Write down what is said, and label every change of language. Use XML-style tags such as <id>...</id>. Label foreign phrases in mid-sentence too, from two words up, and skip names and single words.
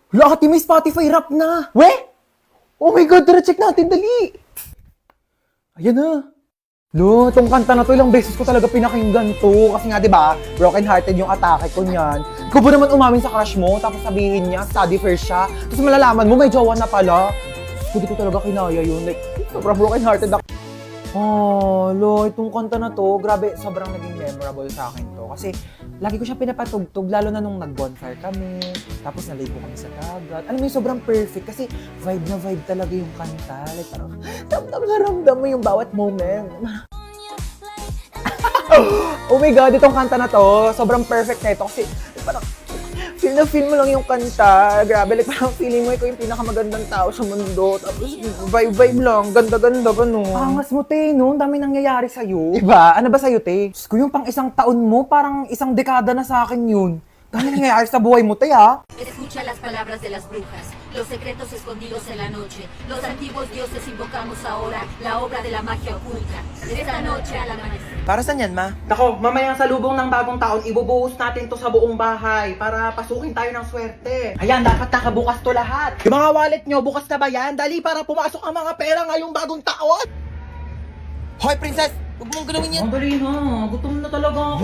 <tl>Wala ka, may Spotify rap na.</tl> <en>We? Oh my God,</en> <tl>tara check natin, dali. Ayan na. Lo, itong kanta na to, ilang beses ko talaga pinakinggan to. Kasi nga, di ba,</tl> <en>broken hearted</en> <tl>yung atake ko niyan. Ikaw ba naman umamin sa crush mo, tapos sabihin niya,</tl> <en>study first</en> <tl>siya. Tapos malalaman mo, may jowa na pala. Hindi ko talaga kinaya yun. Like, sobrang</tl> <en>broken hearted</en> <tl>ako. Oh, lo, itong kanta na to, grabe, sobrang naging memorable sa akin to. Kasi, lagi ko siya pinapatugtog, lalo na nung nag-bonfire kami, tapos naligo kami sa dagat. Alam mo yung sobrang perfect, kasi vibe na vibe talaga yung kanta. Like, parang, ramdam na ramdam mo yung bawat moment.</tl> <en>Oh my God,</en> <tl>itong kanta na to, sobrang perfect na ito, kasi parang, feel na feel mo lang yung kanta. Grabe, like parang feeling mo ikaw yung pinakamagandang tao sa mundo. Tapos vibe-vibe lang, ganda-ganda ba no? Angas mo, te, no? Ang dami nangyayari sa'yo. Diba? Ano ba sa'yo, te? Diyos ko, yung pang isang taon mo, parang isang dekada na sa akin yun. Dami nangyayari sa buhay mo, te, ha?</tl> <es>Escucha las palabras de las brujas, los secretos escondidos en la noche. Los antiguos dioses invocamos ahora la obra de la magia oculta. Esta noche al amanecer.</es> <tl>Para saan yan, ma? Nako, mamayang salubong ng bagong taon, ibubuhos natin to sa buong bahay para pasukin tayo ng swerte. Ayan, dapat nakabukas to lahat. Yung mga wallet nyo, bukas na ba yan? Dali para pumasok ang mga pera ngayong bagong taon. Hoy, princess! Huwag mong galawin yan. Ang dali na, gutom na talaga ako.</tl>